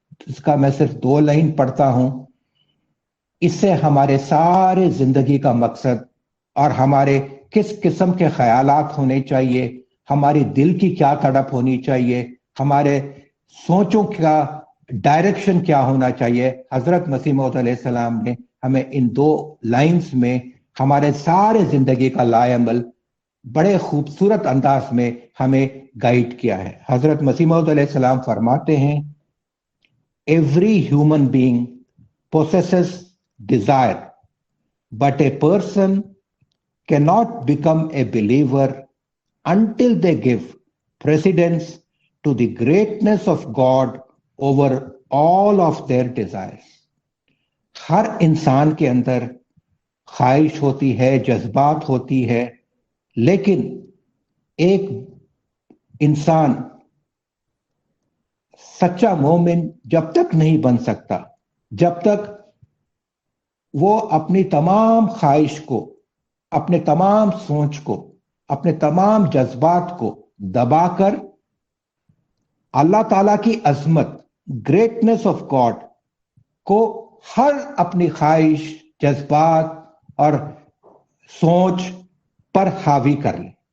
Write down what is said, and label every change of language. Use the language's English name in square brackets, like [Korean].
[Urdu] اس کا میں صرف 2 لائن پڑھتا ہوں. اس سے ہمارے سارے زندگی کا مقصد اور ہمارے کس قسم کے خیالات ہونے چاہیے، ہماری دل کی کیا تڑپ ہونی چاہیے، ہمارے سوچوں کا ڈائریکشن کیا ہونا چاہیے، حضرت مسیح موعود علیہ السلام نے ہمیں ان 2 لائنز میں ہمارے سارے زندگی کا لائعمل بڑے خوبصورت انداز میں ہمیں گائیڈ کیا ہے. حضرت مسیح موعود علیہ السلام فرماتے ہیں [English] Every human being possesses desire, but a person cannot become a believer until they give precedence to the greatness of God over all of their desires. [Urdu] ہر انسان کے اندر خواہش ہوتی ہے، جذبات ہوتی ہے، لیکن ایک انسان سچا مومن جب تک نہیں بن سکتا جب تک وہ اپنی تمام خواہش کو، اپنے تمام سوچ کو، اپنے تمام جذبات کو دبا کر اللہ تعالیٰ کی عظمت، [English] greatness of God [Urdu] کو ہر اپنی خواہش، جذبات اور سوچ پر حاوی کر لے.